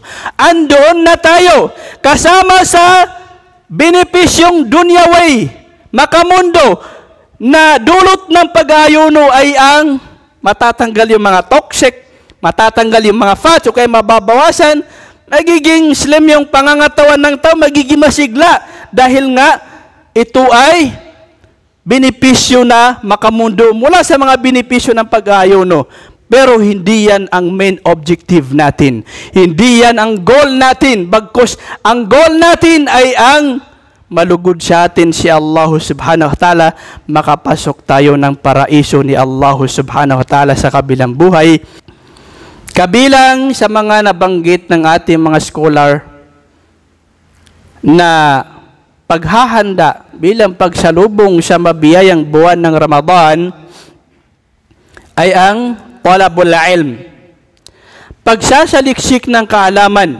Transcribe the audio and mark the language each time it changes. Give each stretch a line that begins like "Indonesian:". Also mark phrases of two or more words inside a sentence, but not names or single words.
Filipino: Andoon na tayo kasama sa benepisyong dunyaway, makamundo, na dulot ng pag-ayuno ay ang matatanggal yung mga toxic, matatanggal yung mga fats o kaya mababawasan, nagiging slim yung pangangatawan ng tao, magiging masigla dahil nga ito ay benepisyo na makamundo mula sa mga benepisyo ng pag-ayuno. Pero hindi yan ang
English: main objective
Filipino: natin. Hindi yan ang goal natin. Bagkus ang goal natin ay ang malugod sa atin si Allah
Arabic: سبحانه وتعالى,
Filipino: makapasok tayo ng paraiso ni Allah
Arabic: سبحانه وتعالى
Filipino: sa kabilang buhay. Kabilang sa mga nabanggit ng ating mga scholar na paghahanda bilang pagsalubong sa mabiyayang buwan ng Ramadan ay ang
Arabic: طلب العلم,
Filipino: pagsasaliksik ng kaalaman.